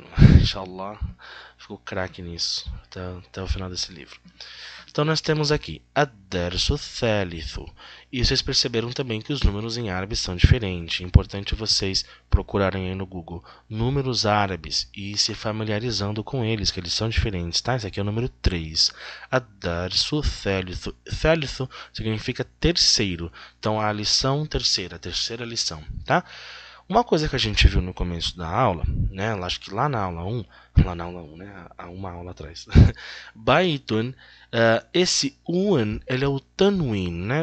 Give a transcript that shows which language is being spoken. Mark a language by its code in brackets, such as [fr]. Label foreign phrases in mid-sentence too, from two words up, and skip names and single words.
[pt] Inshallah, fico craque nisso até o final desse livro. Então nós temos aqui [ar] الدرس الثالث. [pt] E vocês perceberam também que os números em árabe são diferentes. É importante vocês procurarem aí no Google números árabes e se familiarizando com eles, que eles são diferentes, tá? Esse aqui é o número 3. [ar] الدرس الثالث. [pt] Thalithu significa terceiro. Então a lição terceira, a terceira lição, tá? Uma coisa que a gente viu no começo da aula, né? Acho que lá na aula 1, né? Há uma aula atrás. Baitun, esse un, ele é o tanwin, né?